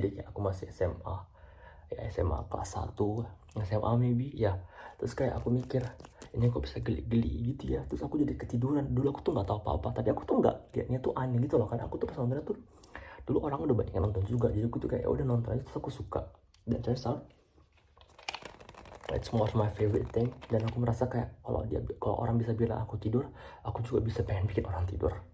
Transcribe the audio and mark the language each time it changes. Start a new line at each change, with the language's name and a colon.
Indonesian: Jadi kayak aku masih SMA ya, SMA kelas 1 SMA maybe ya. Terus kayak aku mikir ini kok bisa geli-geli gitu ya, terus aku jadi ketiduran. Dulu aku tuh nggak tahu apa-apa, tadi aku tuh nggak liatnya tuh aneh gitu loh kan. Aku tuh pas nontonnya tuh dulu orang udah banyak yang nonton juga, jadi aku tuh kayak udah nonton aja, terus aku suka. Dan
English: turns out it's more my favorite thing.
Indonesian: Dan aku merasa kayak kalau orang bisa bilang aku tidur, aku juga bisa pengen bikin orang tidur.